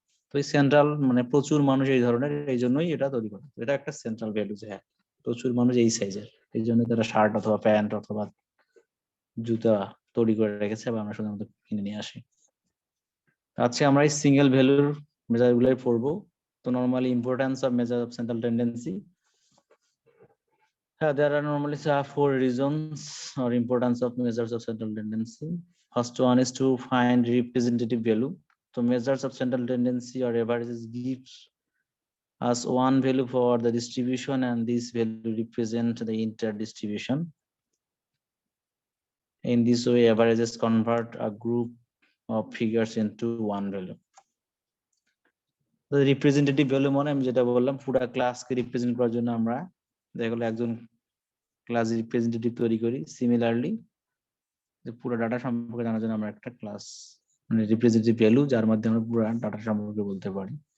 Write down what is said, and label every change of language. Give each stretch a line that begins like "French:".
Bangla: তো এই সেন্ট্রাল মানে প্রচুর মানুষ এই ধরনের, এই জন্যই এটা তৈরি করে। এটা একটা সেন্ট্রাল ভ্যালু যে হ্যাঁ প্রচুর মানুষ এই সাইজের, এই জন্য তারা শার্ট অথবা প্যান্ট অথবা জুতা তৈরি করে রেখেছে এবং আমরা সুন্দর মতো কিনে নিয়ে আসি। আজকে আমরা এই সিঙ্গেল ভ্যালুর মেজার গুলোই পড়বো।
English: তো normally importance of measure of central tendency, there are normally 4 reasons or importance of measures of central tendency. First one is to find representative value. So measures of central tendency or averages gives us one value for the distribution, and this value represent the entire distribution. In this way, averages convert a group of figures into one value. The representative value
Bangla: মানে আমি যেটা বললাম পুরো ক্লাসকে represent করার জন্য আমরা দেখা গেল একজন ক্লাস রিপ্রেজেন্টেটিভ তৈরি করি। সিমিলারলি যে পুরো ডাটা সম্পর্কে জানার জন্য আমরা একটা ক্লাস মানে রিপ্রেজেন্টেটিভ ভ্যালু যার মাধ্যমে আমরা পুরো ডাটা সম্পর্কে বলতে পারি।